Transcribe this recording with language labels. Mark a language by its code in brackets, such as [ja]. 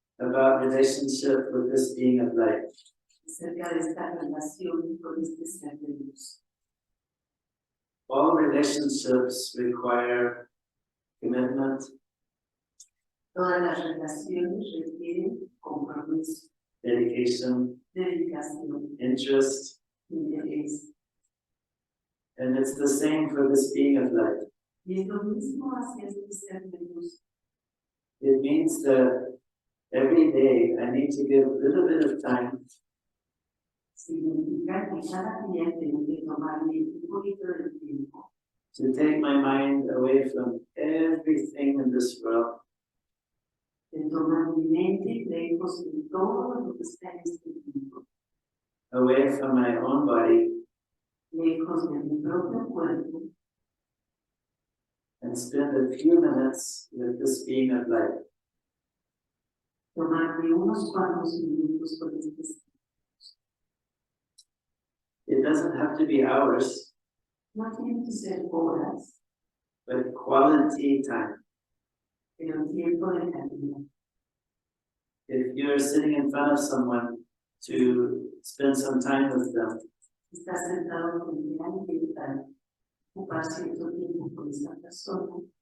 [en] about relationship with this being of light. [es] acerca de esta relación con este ser de luz. [en] All relationships require commitment, [es] Todas las relaciones requieren compromiso, [en] dedication, [es] dedicación, [en] interest, [es] interés. [en] and it's the same for this being of light. [es] Y es lo mismo hacia este ser de luz. [en] It means that every day I need to give a little bit of time [es] Significa que cada día tengo que tomarme un poquito de tiempo [en] to take my mind away from everything in this world [es] de tomar mi mente lejos de todo lo que está en este mundo, [en] away from my own body, [es] lejos de mi propio cuerpo, [en] and spend a few minutes with this being of light. [es] tomarme unos cuantos minutos con este ser. [en] It doesn't have to be hours, [es] No tienen que ser horas, [en] but quality time. [es] pero tiempo de calidad. [en] If you're sitting in front of someone, to spend some time with them, [es] Está sentado con alguien para ocupar cierto tiempo con esa persona.